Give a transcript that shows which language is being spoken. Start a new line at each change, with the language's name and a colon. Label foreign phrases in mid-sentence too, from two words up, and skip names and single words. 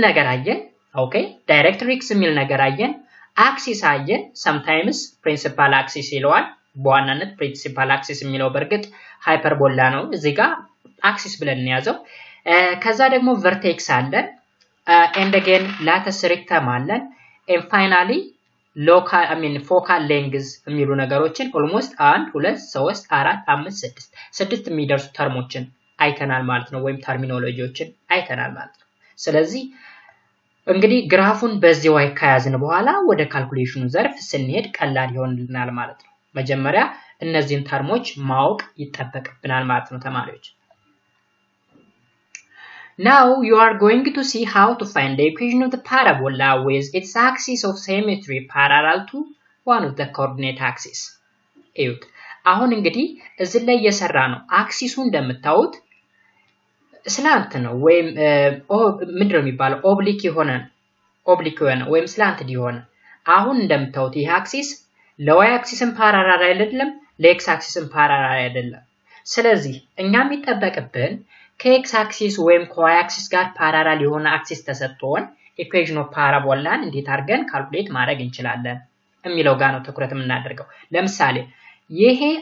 Amharic: ነገር አየን ኦኬ ዳይሬክትሪክስ የሚል ነገር አየን አክሲስ አየን sometimes
English: principal axis
Amharic: ይለዋል በዋናነት
English: principal axis
Amharic: የሚለው በርግጥ ሃይፐርቦላ ነው እዚህ ጋር አክሲስ ብለን እንያዘው ከዛ ደግሞ vertex አለን
English: and again latus rectum
Amharic: አለን
English: and finally focal length
Amharic: የሚሉ ነገሮችን almost 1 2 3 4 5 6 የሚደርሱ ተርሞችን አይተናል ማለት ነው ወይም ተርሚኖሎጂዎችን አይተናል ማለት ነው ስለዚህ እንግዲህ ግራፉን በዚህ way ከያዝን በኋላ ወደ ካልኩሌሽኑ ዘርፍ ስንሄድ ቀላል ይሆንልናል ማለት ነው መጀመሪያ እነዚህን ተርሞች ማወቅ ይተበቅብናል ማለት ነው ተማሪዎች
English: Now you are going to see how to find the equation of the parabola with its axis of symmetry parallel to one of the coordinate axes.
Amharic: እዩት አሁን እንግዲህ እዚህ ላይ እየሰራ ነው አክሲሱ እንደምታዩት ስላንት ነው ወይም ምንድነው የሚባለው ኦብሊክ የሆነ ወይም ስላንት የሆነ አሁን እንደምታዩት ይሄ አክሲስ ለዋይ አክሲስን ፓራላል አይደለም ለኤክስ አክሲስን ፓራላል አይደለም ስለዚህ እኛ የሚጠበቅብን ከኤክስ አክሲስ ወይም ከዋይ አክሲስ ጋር ፓራላል የሆነ አክሲስ ተሰጥቶን
English: equation of parabola
Amharic: እንዴት አድርገን ካልኩሌት ማድረግ እንችላለን የሚለው ጋር ነው ትኩረት የምናደርገው ለምሳሌ ይሄ